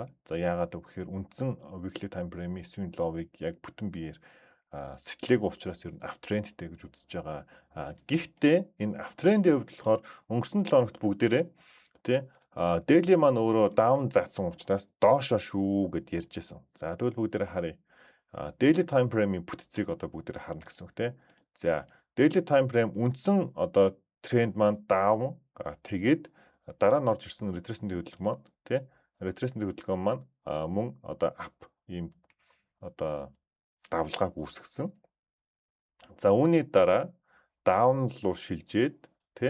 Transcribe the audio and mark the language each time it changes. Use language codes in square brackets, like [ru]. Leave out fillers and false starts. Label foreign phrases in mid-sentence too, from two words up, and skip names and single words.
[mn] За яагаад вэ гэхээр үндсэн [en] weekly time frame- [mn] ийн [en] swing low- [mn] ыг яг бүтэн биеэр сэтгэлээг уучраас ер нь uptrendтэй гэж үзэж байгаа. Гэхдээ энэ uptrend-ийн хувьд болохоор өнгөрсөн 7 хоногт бүгдээрээ тий daily маань өөрөө down заасан учраас доошоо шүү гэд ярьжсэн. За тэгвэл бүгдээрээ харъя. [en] Daily time frame- [mn] ийн бүтцийг одоо бүгдээрээ харна гэсэн үг тий. За [en] daily time frame [mn] үндсэн одоо тренд маань down тэгээд дараа нь орж ирсэн retracement хөдөлгөөн маань тий retracement хөдөлгөөн маань мөн одоо up ийм одоо давлгааг үүсгэсэн. За үүний дараа down руу шилжээд тий.